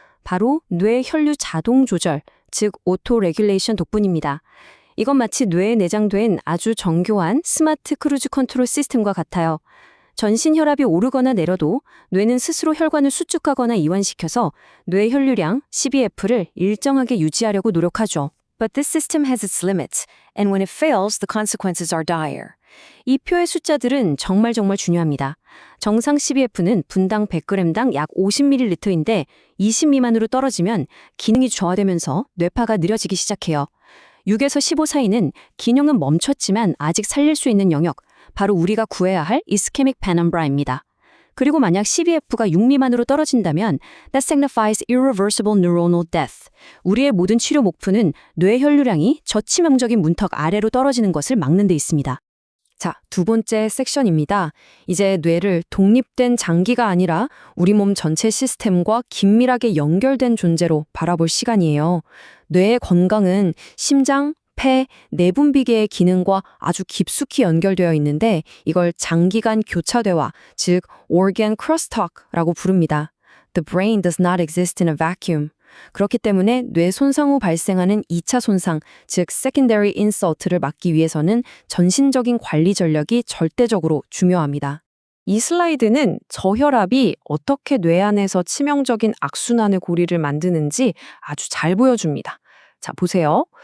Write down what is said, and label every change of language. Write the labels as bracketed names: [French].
[Korean] 바로 뇌 혈류 자동 조절, 즉 오토 레귤레이션 덕분입니다. 이건 마치 뇌에 내장된 아주 정교한 스마트 크루즈 컨트롤 시스템과 같아요. 전신 혈압이 오르거나 내려도 뇌는 스스로 혈관을 수축하거나 이완시켜서 뇌 혈류량 CBF를 일정하게 유지하려고 노력하죠. [English] But this system has its limits, and when it fails, the consequences are dire. [Korean] 이 표의 숫자들은 정말 중요합니다. 정상 CBF는 분당 100g당 약 50ml인데 20 미만으로 떨어지면 기능이 저하되면서 뇌파가 느려지기 시작해요. 6에서 15 사이는 기능은 멈췄지만 아직 살릴 수 있는 영역, 바로 우리가 구해야 할 이스케믹 페넘브라입니다. 그리고 만약 CBF가 6 미만으로 떨어진다면 [English] that signifies irreversible neuronal death. [Korean] 우리의 모든 치료 목표는 뇌 혈류량이 저치명적인 문턱 아래로 떨어지는 것을 막는 데 있습니다. 자, 두 번째 섹션입니다. 이제 뇌를 독립된 장기가 아니라 우리 몸 전체 시스템과 긴밀하게 연결된 존재로 바라볼 시간이에요. 뇌의 건강은 심장, 폐, 내분비계의 기능과 아주 깊숙이 연결되어 있는데 이걸 장기간 교차대화, 즉 organ crosstalk라고 부릅니다. [English] The brain does not exist in a vacuum. [Korean] 그렇기 때문에 뇌 손상 후 발생하는 2차 손상, 즉 secondary insult를 막기 위해서는 전신적인 관리 전략이 절대적으로 중요합니다. 이 슬라이드는 저혈압이 어떻게 뇌 안에서 치명적인 악순환의 고리를 만드는지 아주 잘 보여줍니다. 자, 보세요.